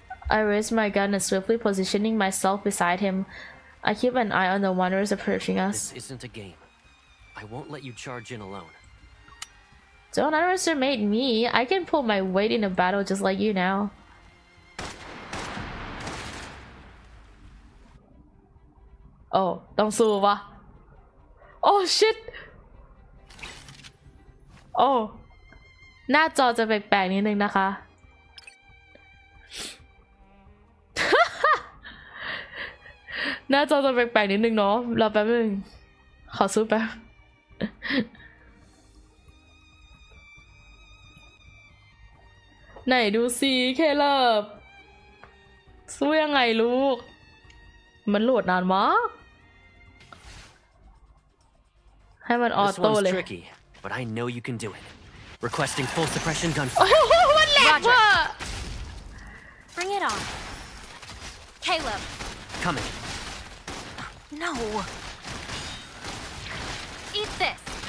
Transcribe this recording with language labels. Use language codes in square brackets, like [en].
[en] I raise my gun and swiftly positioning myself beside him. I keep an eye on the wanderers approaching us. This isn't a game. I won't let you charge in alone. Don't underestimate me. I can pull my weight in a battle just like you now. [th] Oh, ต้องสู้ปะ [en] Oh shit. [th] Oh หน้าจอจะแปลกๆนิดนึงนะคะ หน้าจอจะแปลกๆนิดนึงเนาะรอแป๊บนึงขอสู้แป๊บ ไหนดูสิเคเลิฟสู้ยังไงลูกมันโหลดนานมากให้มันออโต้เลย [en] This one's tricky, but I know you can do it. Requesting full suppression gunfire. [th] มันแหลกว่ะ [en] Bring it on. Caleb. Coming. No. Eat this.